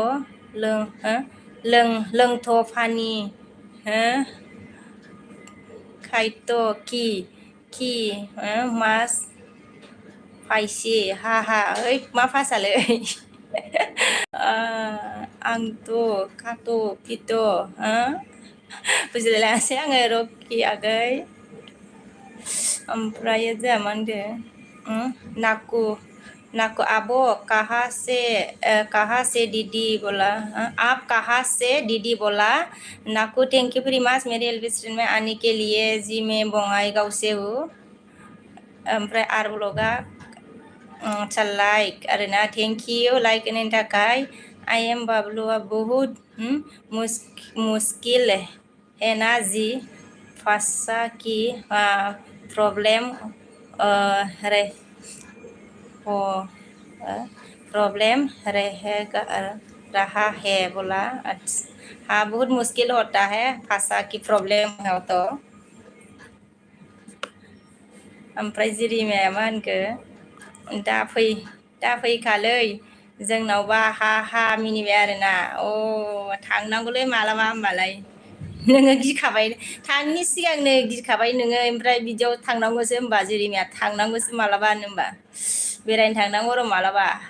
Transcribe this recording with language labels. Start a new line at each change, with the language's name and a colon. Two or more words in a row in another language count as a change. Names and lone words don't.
Bodo: लोंथ' फानि खायथ' कि मास फायसि हा ओइ मा फासालै आंथ' खाथ' फिथ' बुजिलायलाङासै आङो रकि आगै ओमफ्राय जोंहा मा होनदों नाकु आब'
Hindi: कहाँ से दीदी बोला आप कहाँ से दीदी बोला नाकु
English: thank you very much
Hindi: मेरे एल रेस्टोरेंट में आने के लिए जी मैं बङाइगाव से हूँ
Bodo: ओमफ्राय आर ब्लगा
Hindi: अच्छा लाइक आरोना
English: thank you
Bodo: लाइक होनायनि थाखाय
English: आई एम बाबलुआ
Hindi: बहुत मुश्किल है ना जी फंसा की प्रॉब्लम रहा है बोला अच्छा हाँ बहुत मुश्किल होता है फंसा की प्रॉब्लम है तो
Bodo: ओमफ्राय जिरिमाया मा होनखो दा फैखालै जोंनावबा हा मिनिबाय आरोना थांनांगौलै मालाबा होमबालाय नोङो गिखाबाय थांनि सिगांनो गिखाबाय नोङो ओमफ्राय बिदियाव थांनांगौसो होमबा जिरिमाया थांनांगौसो मालाबा होनबा बेरायनो थांनांगौ र' मालाबा